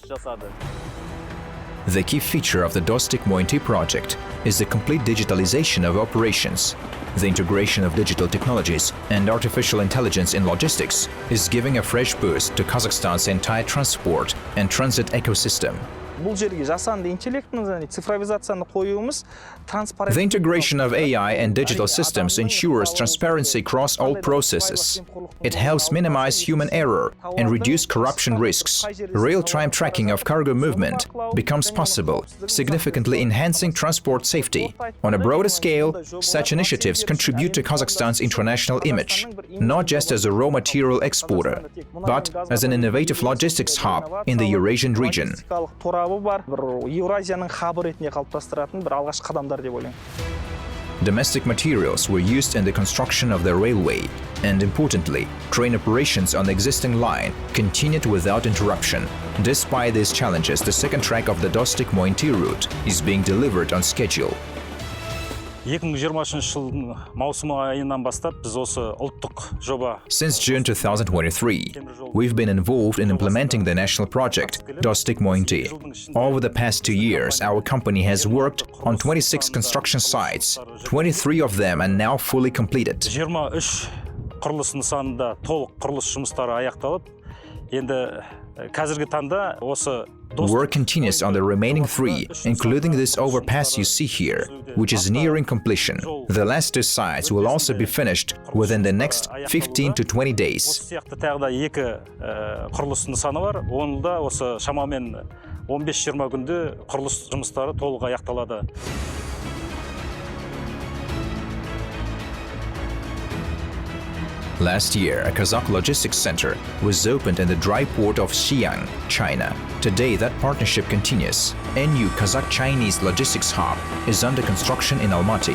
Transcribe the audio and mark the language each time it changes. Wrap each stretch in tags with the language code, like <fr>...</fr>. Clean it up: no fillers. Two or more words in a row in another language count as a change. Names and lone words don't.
<en>The key feature of the Dostyk-Moyynty project is the complete digitalization of operations. The integration of digital technologies and artificial intelligence in logistics is giving a fresh boost to Kazakhstan's entire transport and transit ecosystem.</en> <kk>бұл жерге жасанды интеллектіні және цифровизацияны қоюымыз транспарент.</kk> <en>The integration of AI and digital systems ensures transparency across all processes. It helps minimize human error and reduce corruption risks. Real-time tracking of cargo movement becomes possible, significantly enhancing transport safety. On a broader scale, such initiatives contribute to Kazakhstan's international image, not just as a raw material exporter, but as an innovative logistics hub in the Eurasian region.</en> <kk>Торабы бар, бір Еуразияның хабы ретінде қалыптастыратын бір алғашқы қадамдар деп ойлаймын.</kk> <en>Domestic materials were used in the construction of the railway, and importantly, train operations on the existing line continued without interruption. Despite these challenges, the second track of the Dostyk-Moyynty route is being delivered on schedule.</en> <kk>2023 жылдың маусым айынан бастап біз осы ұлттық жоба.</kk> <en>Since June 2023, we've been involved in implementing the national project, Dostyk-Moyynty. Over the past 2 years, our company has worked on 26 construction sites. 23 of them are now fully completed.</en> <kk>23 құрылыс нысанында толық құрылыс жұмыстары аяқталып, енді қазіргі таңда осы</kk> <en>Work continues on the remaining 3, including this overpass you see here, which is nearing completion. The last 2 sites will also be finished within the next 15 to 20 days.</en> <kk>Осы сияқты тағы да 2 құрылыс нысаны бар. Оны да осы шамамен 15-20 күнде құрылыс жұмыстары толық аяқталады.</kk> <en>Last year, a Kazakh logistics center was opened in the dry port of Xi'an, China. Today, that partnership continues. A new Kazakh-Chinese logistics hub is under construction in Almaty.</en>